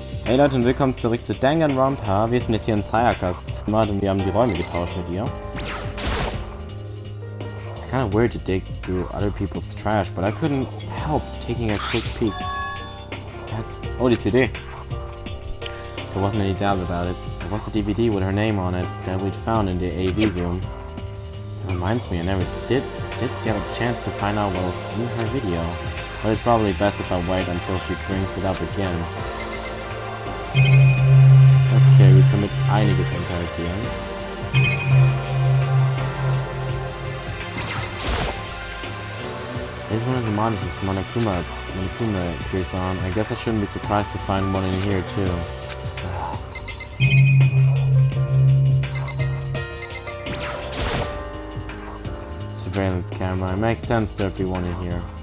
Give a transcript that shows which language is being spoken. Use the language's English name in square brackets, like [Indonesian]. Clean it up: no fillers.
[German] Hey Leute und willkommen zurück zu Danganronpa. Wir sind jetzt hier in Sayakas Zimmer und wir haben die Räume getauscht mit ihr. [English] It's kind of weird to dig through other people's trash, but I couldn't help taking a quick peek. [German] Oh, die CD. [English] There wasn't any doubt about it. There was a DVD with her name on it that we'd found in the AV room. It reminds me I never did get a chance to find out what was in her video. But it's probably best if I wait until she brings it up again. [German] Okay, wir können mit einiges interagieren. [English] There's one of the monitors Monokuma appears on. I guess I shouldn't be surprised to find one in here too. Surveillance camera. It makes sense there'd be one in here.